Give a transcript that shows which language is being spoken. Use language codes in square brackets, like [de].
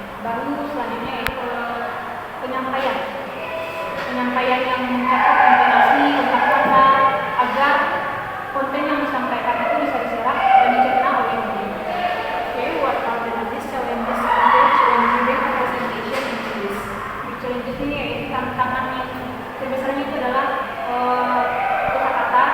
[id] Baru selanjutnya yaitu penyampaian yang mencakup intonasi, kata-kata agar konten yang disampaikan itu bisa diserap dan dicerna oleh audiens. [en] Okay, what are the biggest challenges faced when giving a presentation in English? [id] Challenge ini yaitu tantangan yang terbesarnya itu adalah kata-kata.